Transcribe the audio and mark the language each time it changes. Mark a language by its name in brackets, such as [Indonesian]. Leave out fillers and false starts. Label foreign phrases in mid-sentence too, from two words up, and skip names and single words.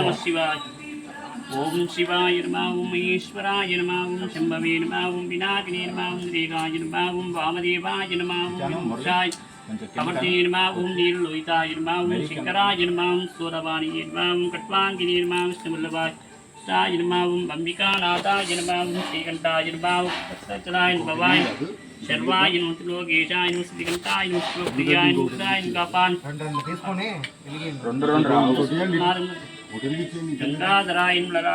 [Sanskrit] నమః శివాయ. ఓం శివాయ నమః. ఓం ఈశ్వరాయ నమః. ఓం శంభవే నమః. ఓం వినాయకాయ నమః. ఓం దేవాయ నమః. ఓం వామదేవాయ నమః. ఓం విముక్షాయ కమర్దే నమః. ఓం నీలలోహితాయ నమః. ఓం శంకరాయ నమః. ఓం సూరవాణియే నమః. ఓం కట్వాంగినే నమః. విష్ణువల్లభాయ नमः. ओम अंबिकानाथाय नमः. ओम श्रीकंठाय नमः. ओम सच्चलाय भवाय शर्वाय नमः. त्रिलोकेशाय नमः. श्रीकंठाय नमः. शिवप्रियाय नमः. रुद्राय नमः. कापान गंगाधराय नमः.